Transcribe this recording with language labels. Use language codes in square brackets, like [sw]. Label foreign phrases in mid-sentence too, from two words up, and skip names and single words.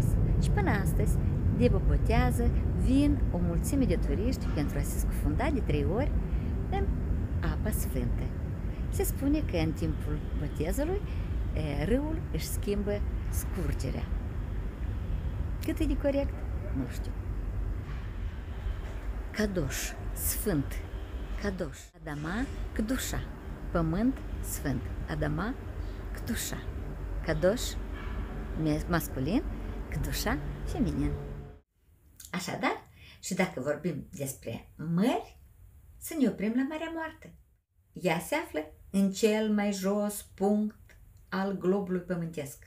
[ro] Și până astăzi, de botează, vin o mulțime de turiști pentru a se scufunda de 3 ori în apa sfântă. Se spune că în timpul botezului râul își schimbă scurgerea. Cât e de corect? Nu știu. Kadosh, sfânt. [he] קדוש אדמה קדושה. [ro] Pământ sfânt. [he] אדמה קדושה קדוש, [ro] masculin, Kdusha, feminin. Așadar, și dacă vorbim despre mări, să ne oprim la Marea Moartă. Ea se află în cel mai jos punct al globului pământesc.